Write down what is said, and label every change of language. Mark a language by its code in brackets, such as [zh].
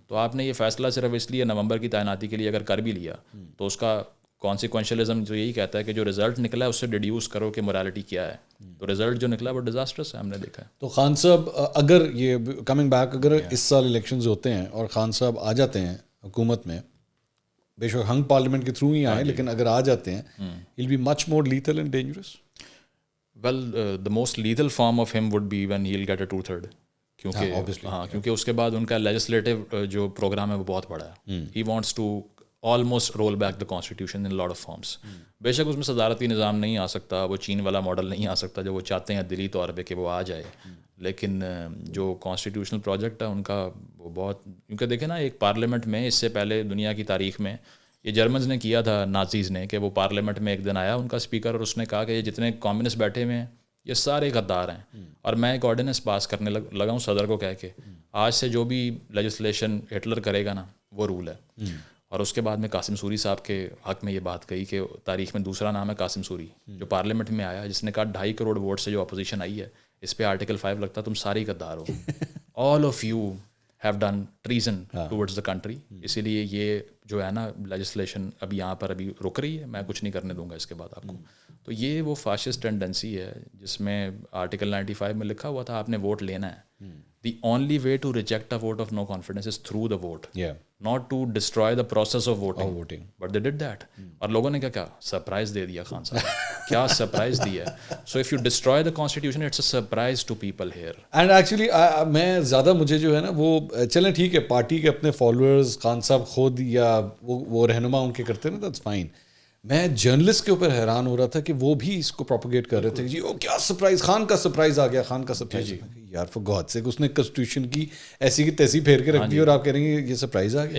[ur] تو آپ نے یہ فیصلہ صرف اس لیے نومبر کی تعیناتی کے لیے اگر کر بھی لیا تو اس کا کانسیکوینشلزم جو یہی کہتا ہے کہ جو رزلٹ نکلا ہے اس سے ڈیڈیوس کرو کہ مورالٹی کیا ہے. تو رزلٹ جو نکلا وہ ڈیزاسٹرس ہے, ہم نے دیکھا ہے. تو خان صاحب اگر یہ کمنگ بیک, اگر اس سال الیکشنز ہوتے ہیں اور خان صاحب آ جاتے ہیں حکومت میں, بے شک ہنگ پارلیمنٹ کے تھرو ہی آئیں, لیکن اگر آ جاتے ہیں, [en] he'll be much more lethal and dangerous. Well, the most lethal form of him would be when he'll get a 2/3. [ur] کیونکہ اس کے بعد ان کا لیجسلیٹو جو پروگرام ہے وہ بہت بڑا ہے. [en] He wants to almost roll back the constitution in a lot of forms. [ur] بے شک اس میں صدارتی نظام نہیں آ سکتا, وہ چین والا ماڈل نہیں آ سکتا جو وہ چاہتے ہیں دلی طور پہ کہ وہ آ جائے, لیکن جو کانسٹیٹیوشنل پروجیکٹ ہے ان کا وہ بہت, کیونکہ دیکھیں نا ایک پارلیمنٹ میں اس سے پہلے دنیا کی تاریخ میں یہ جرمنز نے کیا تھا, نازیز نے, کہ وہ پارلیمنٹ میں ایک دن آیا ان کا اسپیکر اور اس نے کہا کہ یہ جتنے کمیونسٹ بیٹھے ہوئے ہیں یہ سارے غدار ہیں, اور میں ایک آرڈیننس پاس کرنے لگا ہوں صدر کو کہہ کے آج سے جو بھی لیجسلیشن ہٹلر کرے گا نا وہ رول ہے. اور اس کے بعد میں قاسم سوری صاحب کے حق میں یہ بات کہی کہ تاریخ میں دوسرا نام ہے قاسم سوری, جو پارلیمنٹ میں آیا جس نے کہا 2.5 کروڑ ووٹ سے جو اپوزیشن آئی ہے اس پہ آرٹیکل 5 لگتا, تم سارے غدار ہو, [en] All of you have done treason towards the country. [ur] اسی لیے یہ جو ہے نا لیجسلیشن ابھی یہاں پر ابھی رک رہی ہے, میں کچھ نہیں کرنے دوں گا اس کے بعد آپ کو. تو یہ وہ فاسسٹ ٹینڈنسی ہے جس میں آرٹیکل 95 میں لکھا ہوا تھا آپ نے ووٹ لینا ہے. [en] The only way to reject a vote of no confidence is through the vote, not to destroy the process of voting. But they did that. [ur] اور لوگوں نے کیا سرپرائز دے دیا خان صاحب, کیا سرپرائز دیا. [en] So if you destroy the constitution, it's a surprise to people here. And actually [ur] میں زیادہ مجھے جو ہے نا وہ چلیں ٹھیک ہے پارٹی کے اپنے فالوورز خان صاحب خود یا وہ رہنما ان کے کرتے نا, [en] that's fine. [ur] میں جرنلسٹ کے اوپر حیران ہو رہا تھا کہ وہ بھی اس کو پروپیگیٹ کر رہے تھے جی وہ کیا سرپرائز, خان کا سرپرائز آ گیا, خان کا سرپرائز. یار [en] for God sake, [ur] اس نے کنسٹیٹیوشن کی ایسی کی تیسی پھیر کے رکھ دی اور آپ کہہ رہے ہیں یہ سرپرائز آ گیا.